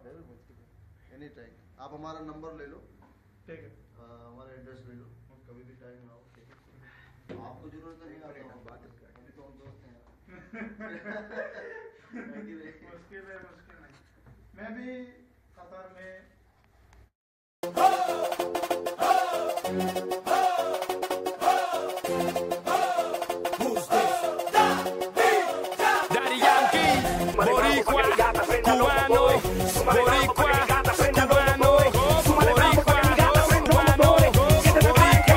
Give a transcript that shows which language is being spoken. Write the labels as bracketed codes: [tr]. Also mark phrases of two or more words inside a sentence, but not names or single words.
[hi] जरूर, [en] any time. [hi] आप हमारा नंबर ले लो, ठीक है. हमारा एड्रेस ले लो, कभी भी टाइम आओ. ठीक है, आपको जरूरत नहीं, आता हूँ बात करके. अभी तो हम दोस्त हैं. मुश्किल है. मैं भी कतर में [es] Daddy Yankee, boricua, cubano, boricua, cubano, boricua, cubano, boricua.